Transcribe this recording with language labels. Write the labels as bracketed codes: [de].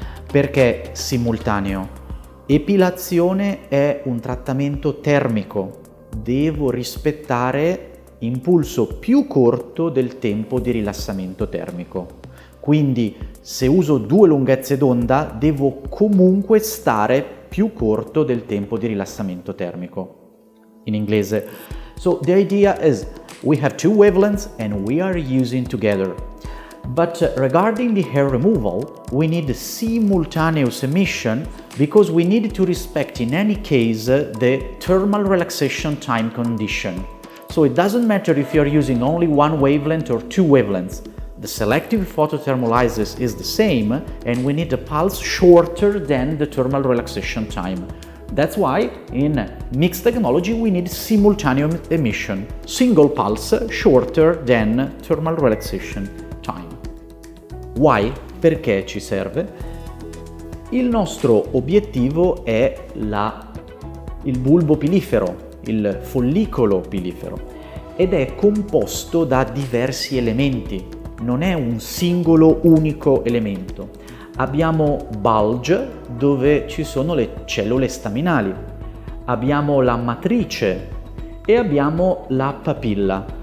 [it] Perché simultaneo? Epilazione è un trattamento termico, devo rispettare impulso più corto del tempo di rilassamento termico. Quindi se uso 2 lunghezze d'onda devo comunque stare più corto del tempo di rilassamento termico. In inglese. [en] So the idea is we have 2 wavelengths and we are using together. But regarding the hair removal, we need simultaneous emission because we need to respect in any case the thermal relaxation time condition. So it doesn't matter if you're using only one wavelength or two wavelengths. The selective photothermolysis is the same, and we need a pulse shorter than the thermal relaxation time. That's why in mixed technology we need simultaneous emission, single pulse shorter than thermal relaxation time. Why? [it] Perché ci serve? Il nostro obiettivo è il bulbo pilifero, il follicolo pilifero, ed è composto da diversi elementi. Non è un singolo unico elemento. Abbiamo bulge, dove ci sono le cellule staminali, abbiamo la matrice e abbiamo la papilla.